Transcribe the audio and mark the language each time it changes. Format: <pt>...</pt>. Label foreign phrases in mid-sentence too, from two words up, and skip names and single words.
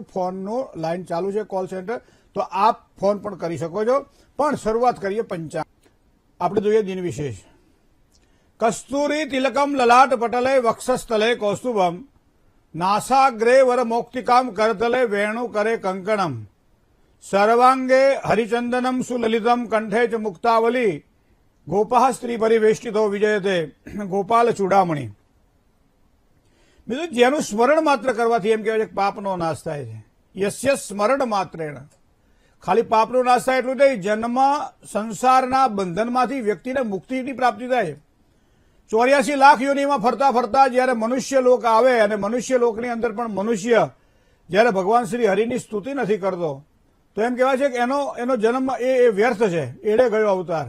<gu>ફોનનો લાઈન ચાલુ છે, કોલ સેન્ટર, તો આપ ફોન પણ કરી શકો છો। પણ શરૂઆત કરીએ પંચાંગ। આપણે જોઈએ દિન વિશેષ।</gu> <sa>કસ્તુરી તિલકમ લલાટ પટલે વક્ષસ્થલે કૌસ્તુભમ નાસાગ્રે વર મોક્તિકામ કરતલે વેણુ કરે કંકણમ सर्वांगे हरिचंदनम सुललितम कंठे च मुक्तावली गोपाह स्त्री परिवेष्टितो विजयते गोपाल चूड़ामणी।</sa> <gu>બીજું જેનું સ્મરણ માત્ર કરવાથી એમ કહેવાય છે પાપનો નાશ થાય છે।</gu> <sa>યસ્ય સ્મરણ માત્રેણ,</sa> <gu>ખાલી પાપનો નાશ થાય એટલું નહીં, જન્મ સંસારના બંધનમાંથી વ્યક્તિને મુક્તિની પ્રાપ્તિ થાય। 84 લાખ યોનિમાં ફરતા ફરતા જયારે મનુષ્ય લોક આવે અને મનુષ્ય લોકની અંદર પણ મનુષ્ય જયારે ભગવાન શ્રી હરિની સ્તુતિ નથી કરતો તો એમ કહેવાય છે કે એનો જન્મ એ વ્યર્થ છે, એડે ગયો અવતાર।</gu>